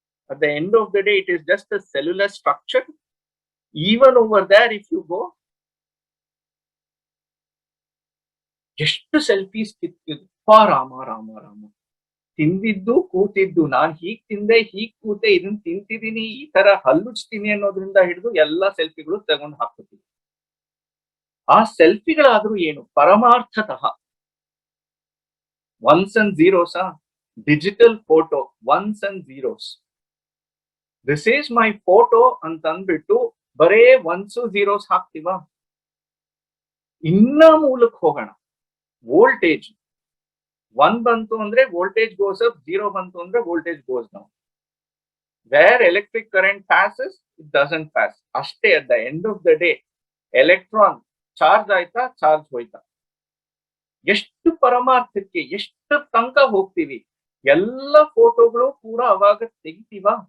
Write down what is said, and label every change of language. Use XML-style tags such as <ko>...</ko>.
<en>At the end of the day, it is just a cellular structure. Even over there, if you go,</en> <kn>ಎಷ್ಟು selfies ಕಿತ್ತಿದ್ದು Rama Rama Rama. ತಿಂದಿದ್ದು ಕೂತಿದ್ದು, ನಾನ್ ಹೀಗ್ ತಿಂದೆ, ಹೀಗ್ ಕೂತೆ, ಇದನ್ನ ತಿಂತಿದ್ದೀನಿ, ಈ ತರ ಹಲ್ಲುಚ್ತೀನಿ ಅನ್ನೋದ್ರಿಂದ ಹಿಡಿದು ಎಲ್ಲಾ ಸೆಲ್ಫಿಗಳು ತಗೊಂಡು ಹಾಕ್ತೀವಿ. ಆ ಸೆಲ್ಫಿಗಳಾದ್ರೂ ಏನು? ಪರಮಾರ್ಥತಃ</kn> <en>Ones and ಝೀರೋಸಾ?</en> <kn>Digital photo once and zeros.</kn> <en>this is my photo</en> <kn>ಅಂತ ಅಂದ್ಬಿಟ್ಟು ಬರೇ ಒನ್ಸು ಝೀರೋಸ್ ಹಾಕ್ತಿವಾ? ಇನ್ನ ಮೂಲಕ್ ಹೋಗೋಣ. ವೋಲ್ಟೇಜ್ 1 ಬಂತು ಅಂದ್ರೆ</kn> <en>voltage goes up,</en> <kn>0 ಬಂತು ಅಂದ್ರೆ</kn> <en>Voltage goes down. Where electric current passes, it doesn't pass.</en> <kn>ಅಷ್ಟೇ.</kn> <en>at the end of the day electron charge</en> <kn>ಆಯ್ತಾ, ಚಾರ್ಜ್ ಹೋಯ್ತಾ. ಎಷ್ಟು ಪರಮಾರ್ಥಕ್ಕೆ, ಎಷ್ಟು ತನಕ ಹೋಗ್ತೀವಿ? ಎಲ್ಲ ಫೋಟೋಗಳು ಕೂಡ ಅವಾಗ ತೆಗಿತೀವ?</kn>